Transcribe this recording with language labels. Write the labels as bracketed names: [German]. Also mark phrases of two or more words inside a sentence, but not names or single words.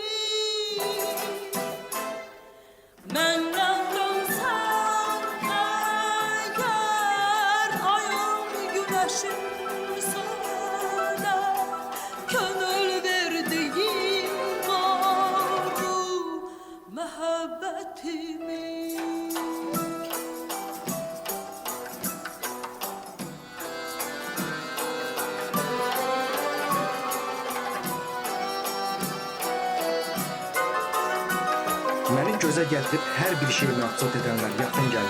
[Turkish] Menden dönsen eğer ayın güneşin söyle, gönül verdiğim garu mehabbetimi. [Azerbaijani] Məni gözə gətirib hər bir şeyimi açıq edənlər yaxın gəlin.